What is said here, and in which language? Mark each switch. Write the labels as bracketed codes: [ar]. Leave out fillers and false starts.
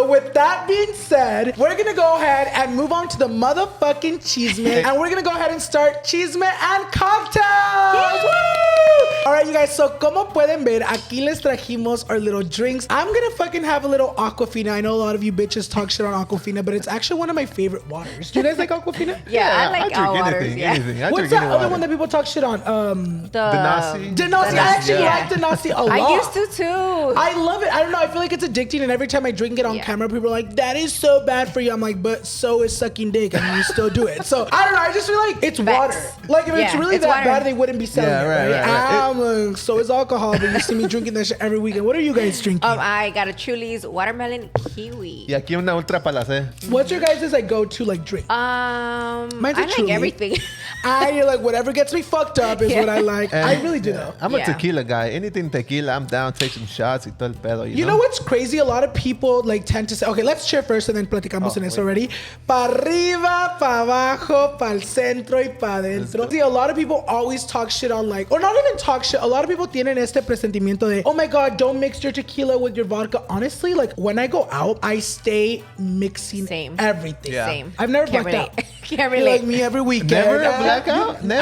[en] So with that being said, we're gonna go ahead and move on to the motherfucking chisme, and we're gonna go ahead and start chisme and cocktails. All right, you guys, so [es] como pueden ver, aquí les trajimos [en] our little drinks. I'm gonna fucking have a little Aquafina. I know a lot of you bitches talk shit on Aquafina, but it's actually one of my favorite waters. Do you guys like Aquafina? Yeah, I like all waters. Anything. What's that other one that people talk shit on? Denasi. I actually like Denasi a lot. I used to too. I love it. I don't know. I feel like it's addicting, and every time I drink it on camera, people are like, "That is so bad for you." I'm like, "But so is sucking dick, and you still do it." So I don't know. I just feel like it's water. Like if it's really that bad, they wouldn't be selling it. Right. So is alcohol, but you see me drinking that shit every weekend. What are you guys drinking? I got a Chuli's watermelon kiwi. [es] Y aquí una ultra palacé. [en] What's your guys' like go-to like drink? Mine's I like Truly. everything. You're like whatever gets me fucked up is what I like. And I really do though. I'm a tequila guy. Anything tequila, I'm down. Take some shots [es] y todo el pedo. [en] You know what's crazy? A lot of people like tend to say, okay, let's cheer first and then [es] platicamos en eso [en] already. [es] Pa arriba, pa abajo, pa el centro y pa adentro. [en] See, a lot of people always talk shit on like, or not even talk shit. A lot of people [es] tienen este presentimiento de, [en] oh my God, don't mix your tequila with your vodka. Honestly, like when I go out, I stay mixing everything. Same. I've never Can't blacked relate. out. Can't relate. Like me every weekend. Never a blackout? Never?